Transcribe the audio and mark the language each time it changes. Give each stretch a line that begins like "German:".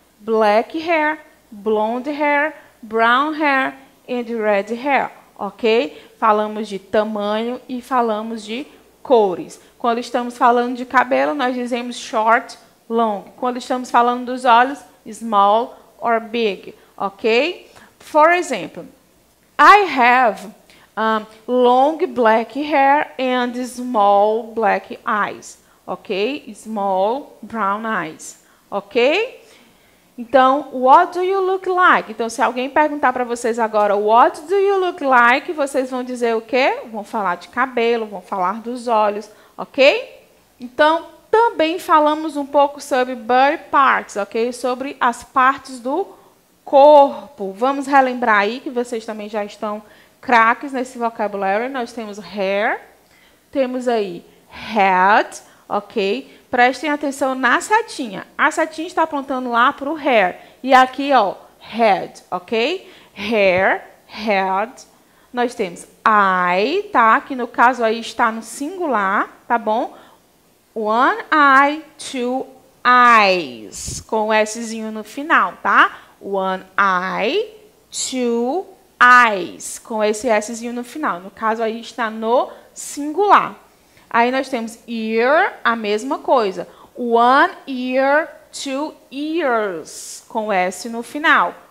English: Black hair, blonde hair, brown hair and red hair, ok?
Portuguese: Falamos de tamanho e falamos de cores. Quando estamos falando de cabelo, nós dizemos short, long. Quando estamos falando dos olhos,
English: small or big,
Portuguese: ok?
English: For example, I have long black hair and small black eyes, ok? Small brown eyes, ok? Então, what do you look like?
Portuguese: Então, se alguém perguntar para vocês agora,
English: what do you look like?
Portuguese: Vocês vão dizer o quê? Vão falar de cabelo, vão falar dos olhos, ok? Então, também falamos um pouco sobre body parts, ok? Sobre as partes do corpo. Vamos relembrar aí que vocês também já estão craques nesse vocabulário. Nós temos hair, temos aí head, ok? Prestem atenção na setinha. A setinha está apontando lá para o hair. E aqui, ó, head, ok? Hair, head. Nós temos eye, tá? Que no caso aí está no singular, tá bom?
English: One eye, two eyes.
Portuguese: Com o Szinho no final, tá?
English: One eye, two eyes.
Portuguese: Com esse Szinho no final. No caso aí está no singular. Aí nós temos ear, a mesma coisa.
English: One ear, two ears,
Portuguese: com S no final.